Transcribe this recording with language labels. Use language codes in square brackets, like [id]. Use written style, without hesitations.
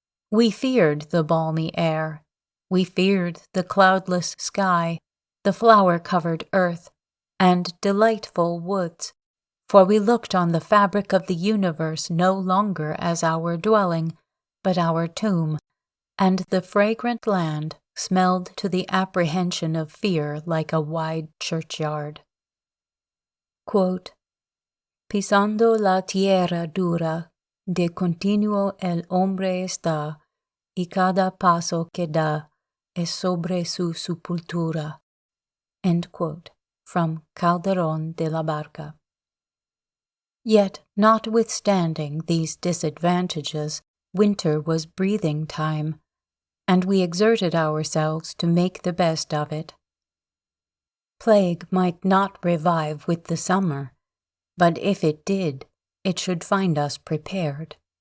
[en] We feared the balmy air, we feared the cloudless sky, the flower-covered earth, and delightful woods, for we looked on the fabric of the universe no longer as our dwelling, but our tomb, and the fragrant land smelled to the apprehension of fear like a wide churchyard. [es] Quote, Pisando la tierra dura, de continuo el hombre está, y cada paso que da es sobre su sepultura. [en] End quote. From Calderone de la Barca. Yet, notwithstanding these disadvantages, winter was breathing time, and we exerted ourselves to make the best of it. Plague might not revive with the summer, but if it did, it should find us prepared.